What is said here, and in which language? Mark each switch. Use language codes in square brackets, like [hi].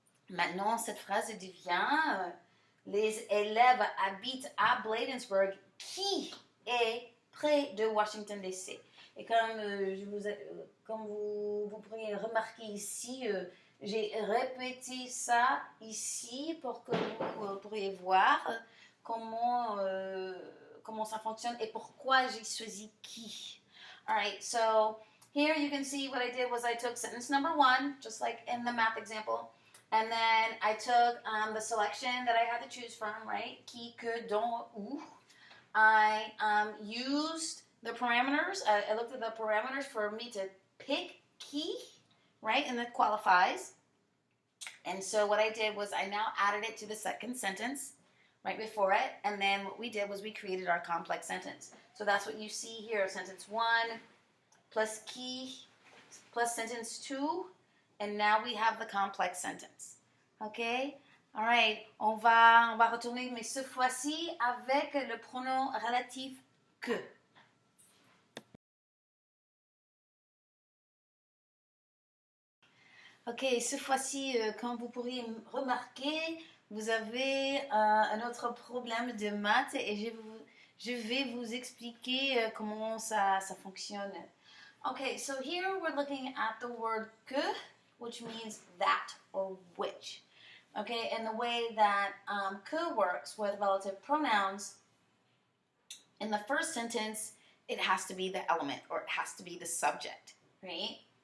[fr] Maintenant, cette phrase devient les élèves habitent à Bladensburg qui est près de Washington, D.C. Et comme vous pourriez remarquer ici, j'ai répété ça ici pour que vous pourriez voir comment ça fonctionne et pourquoi j'ai choisi qui. [en] All right, so here you can see what I did was I took sentence number 1, just like in the math example, and then I took the selection that I had to choose from, right? Qui, que, dont, où. I used the parameters. I looked at the parameters for me to pick qui, right? And that qualifies. And so what I did was I now added it to the second sentence right before it. And then what we did was we created our complex sentence. So that's what you see here. Sentence 1 plus qui plus sentence 2. And now we have the complex sentence. Okay? All right. [fr] On va retourner, mais cette fois-ci avec le pronom relatif que. Ok, cette fois-ci, comme vous pourriez remarquer, vous avez un autre problème de maths et je vais vous expliquer comment ça fonctionne. [en] Okay, so here we're looking at the word que, which means that or which. Okay, and the way that que works with relative pronouns, in the first sentence, it has to be the element or it has to be the subject, right?